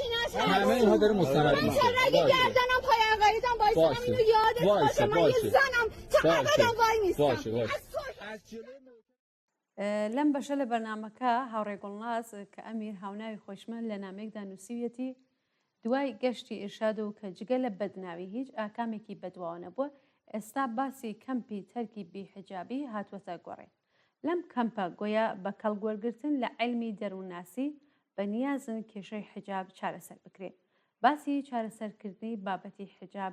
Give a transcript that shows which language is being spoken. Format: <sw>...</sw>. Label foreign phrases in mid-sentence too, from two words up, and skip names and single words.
<fa>همه اینها داره مستند من رگ گردنم پای عقایدم وایسادم اینو یادت باشه من یه زنم چقدرم وای میستم</fa> <ckb>لەم بەشە لە بەرنمەکە هاوڕێ گوڵناز کە ئەمیر هاوناوی خۆشمەند لە نامێکدا نووسیویەتی دوای گەشتی ئێرشاد و کە جگە لە بەدناوی هیچ ئاکامێکی بەدواوە نەبووە ئێستا باسی کەمپی تەرکی بیحجابی هاتووەتە گۆڕێ لەم کەمپە گویا بە کەڵگوەرگرتن لە عیلمی دەروونناسی بە نیازن کێشەی حجاب چارەسەر بکرێت باسی چارەسەرکردنی بابەتی حجاب</ckb>